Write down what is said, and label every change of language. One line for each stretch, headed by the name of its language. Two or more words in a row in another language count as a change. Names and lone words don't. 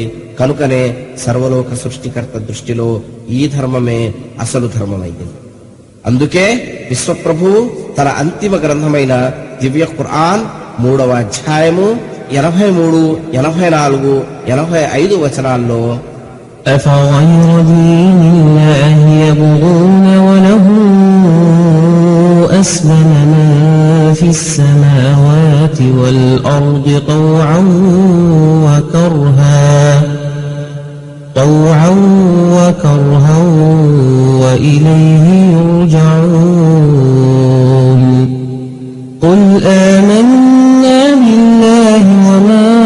Telugu: కనుకనే సర్వలోక సృష్టికర్త దృష్టిలో ఈ ధర్మమే అసలు ధర్మమైంది. అందుకే విశ్వప్రభు తన అంతిమ గ్రంథమైన దివ్య ఖురాన్ 3వ అధ్యాయము 83, 84, 85 వచనాల్లో
Arabic: أفغير دين الله يبغون وله أسلم من في السماوات والأرض طوعا وكرها وإليه يرجعون قل آمنا بالله وما